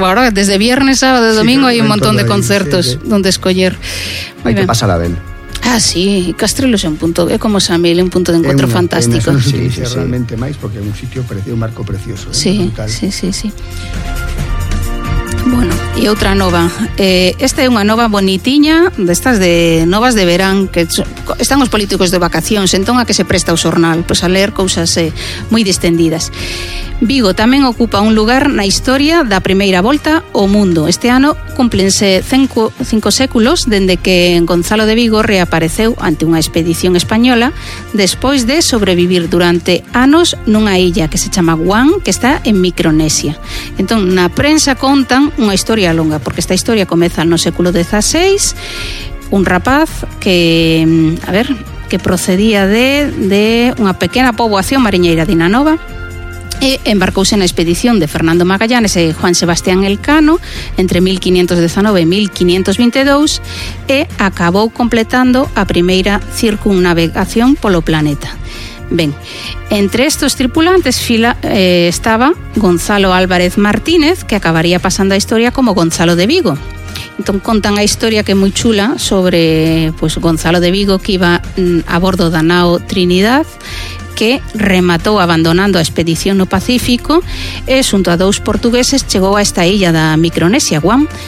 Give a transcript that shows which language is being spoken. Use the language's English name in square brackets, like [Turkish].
[Spanish] Bueno, desde viernes, sábado, domingo, sí, hay un montón de ahí, conciertos, sí, sí. [Galician] Donde escoller. [Spanish] Muy hay bien. Que pasar a ver. Ah, sí, Castrelos es un punto, es como Samuel, un punto de encuentro fantástico. Pena, sí, realmente más porque es un sitio precioso, un marco precioso. [Galician] Sí, sí, sí, sí. Bueno, e outra nova. Esta é unha nova bonitiña, destas de novas de verán, que están os políticos de vacacións, entón a que se presta o xornal, pois a ler cousas moi distendidas. Vigo tamén ocupa un lugar na historia da primeira volta ao mundo. Este ano cúmplense cinco séculos dende que Gonzalo de Vigo reapareceu ante unha expedición española despois de sobrevivir durante anos nunha illa que se chama Guam, que está en Micronesia. Entón, na prensa contan unha historia longa, porque esta historia comeza no século XVI, un rapaz que procedía de unha pequena poboación mariñeira de Nanova, e embarcouse na expedición de Fernando Magallanes e Juan Sebastián Elcano entre 1519 e 1522 e acabou completando a primeira circunnavegación polo planeta. Ben, entre estos tripulantes estaba Gonzalo Álvarez Martínez, que acabaría pasando a historia como Gonzalo de Vigo. Entón contan a historia que é moi chula sobre pues, Gonzalo de Vigo, que iba a bordo da nao Trinidad, que rematou abandonando a expedición no Pacífico e xunto a dous portugueses chegou a esta illa da Micronesia, Guam.